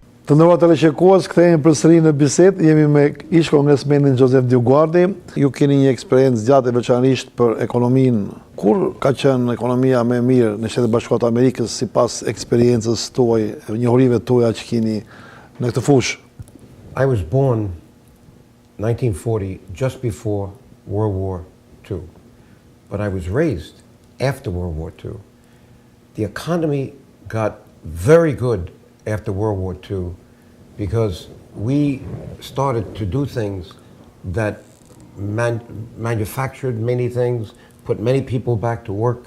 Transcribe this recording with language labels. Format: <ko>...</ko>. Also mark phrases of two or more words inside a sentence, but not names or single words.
<sq>Të nderuar teleshikues, kthehemi përsëri në bisedë. Jemi me ish Kongresmenin Dioguardi. Ju keni një eksperiencë gjatë veçanërisht për ekonominë. Kur ka qenë ekonomia më e mirë në Shtetet Bashkuara të Amerikës sipas eksperiencës tuaj, njohurive tuaja që keni në këtë fushë?</sq> <en>I was born 1940, just before World War II, but I was raised after World War II. The economy got very good after World War II because we started to do things that manufactured many things, put many people back to work.</en>